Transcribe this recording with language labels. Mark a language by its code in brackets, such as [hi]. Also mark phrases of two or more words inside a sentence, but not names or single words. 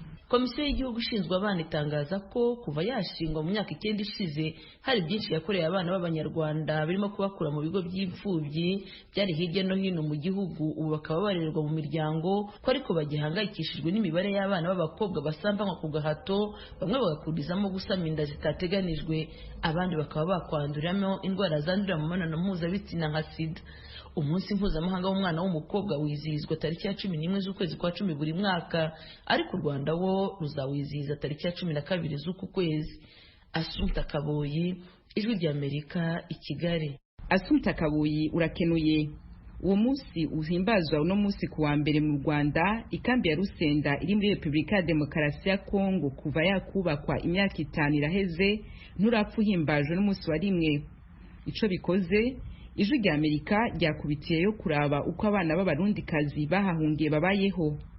[rw] Komisiyo y'igihugu ishinzwe abana itangaza ko kuva yashingwa mu myaka 9 ishize hari byinshi yakoreye abana b'Abanyarwanda birimo kubakura mu bigo by'imfubyi byari hirya no hino mu gihugu, ubu bakaba barererwa mu miryango ko ariko bagihangayikishijwe n'imibare y'abana b'abakobwa basambanwa ku gahato, bamwe bagakurizamo gusama inda zitateganijwe, abandi bakaba bakwanduriramo indwara zandurira mu mibonano mpuzabitsina nka sida. Umunsi mpuzamahanga w'umwana w'umukobwa wizihizwa tariki ya 11 z'ukwezi kwa 10 buri mwaka, ariko u Rwanda wo ruzawizihiza tariki ya 12 z'uku kwezi. Assumpta Kaboyi, Ijwi ry'Amerika, i Kigali. [rn] Assumpta Kaboyi urakenuye. Uwo munsi uhimbazwa uno munsi kuwa mbere mu Rwanda, ikambi ya Rusenda iri muri Republika ya Demokarasi ya Kongo kuva yakubakwa imyaka 5 iraheze nturapfa uhimbajwe n'umunsi wa rimwe. Ico bikoze Ijwi ry'Amerika ryakubitiyeyo kuraba uko abana b'Abarundikazi bahahungiye babayeho.